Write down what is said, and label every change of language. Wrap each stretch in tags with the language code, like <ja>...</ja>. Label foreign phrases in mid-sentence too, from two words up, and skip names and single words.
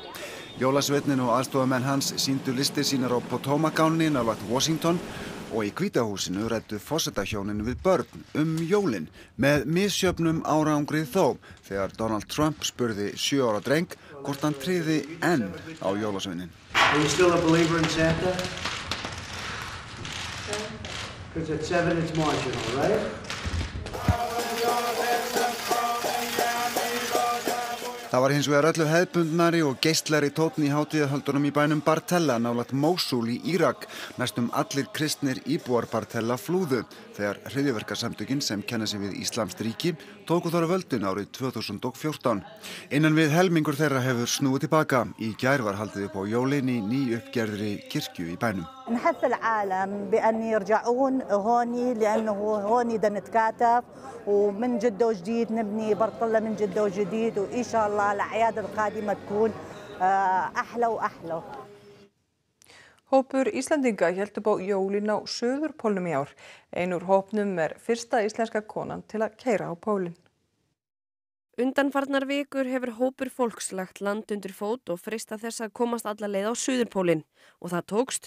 <is>Jólasveinninn og aðstofamenn hans sýndu listir sínar á Potomac-ánni nálægt Washington og í Hvíta húsinu ræddu forsetahjónin við börn jólin með misjöfnum árangri þó þegar Donald Trump spurði 7 ára dreng hvort hann tryði enn á jólasveinin.</is> <en>Are you still a believer in Santa? Because at 7 it's marginal, right?</en> <is>Það var hins vegar öllu hefðbundnari og geistlari tónn í hátíðahöldunum í bænum Bartella nálægt Mósúl í Írak. Næstum allir kristnir íbúar Bartella flúðu þegar hryðjuverkasamtökin sem kenna sig við Íslamskt ríki tóku þar völdin árið 2014. Innan við helmingur þeirra hefur snúið tilbaka. Í gær var haldið upp á jólin í nýuppgerðri kirkju í bænum.</is> <ar>نحث العالم بأن يرجعون هوني لأنه هوني بدنا نتكاتف ومن جد وجديد نبني برطلة من جد وجديد وإن شاء الله الأعياد القادمة تكون أحلى وأحلى.</ar> <is>Hópur Íslendinga hélt upp á jólin á Suðurpólnum í ár. Ein úr hópnum fyrsta íslenska konan til að keyra á pólinn. Undanfarnar vikur hefur hópur fólks lagt land undir fót og freistað þess að komast alla leið á Suðurpólinn og það tókst.</is>